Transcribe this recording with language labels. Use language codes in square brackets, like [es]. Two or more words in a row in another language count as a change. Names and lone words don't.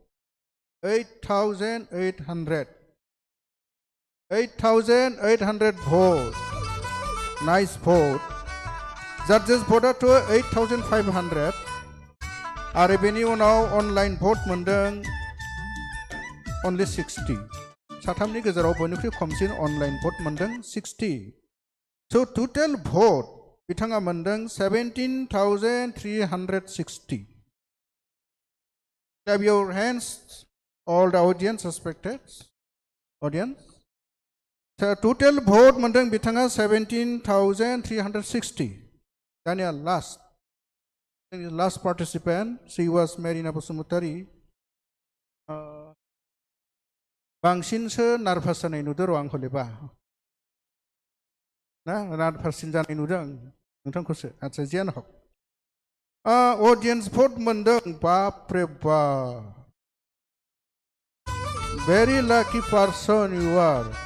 [brx] 8800 भट नाइस भट जाजेस भटआथ' 8500 आरो बेनि उनाव अनलाइन भट मोनदों अनलि 60 साथामनि गेजेराव बयनिख्रुइ खमसिन अनलाइन भट मोनदों 60 स' टटेल भट बिथाङा मोनदों [en] 17360 clap your hands all the audience respected audience [brx] टटेल भट मोनदों बिथाङा 17360 दानिया [en] last participant she was Merina Basumatary [brx] बांसिनसो नार्भास जानाय नुदों र' आंखौलेबा ना नार्भाससिन जानाय नुदों नोंथांखौसो आच्चा जियानो हक अडियन्स भट मोनदों [hi] बापरे बाप [en] very lucky person you are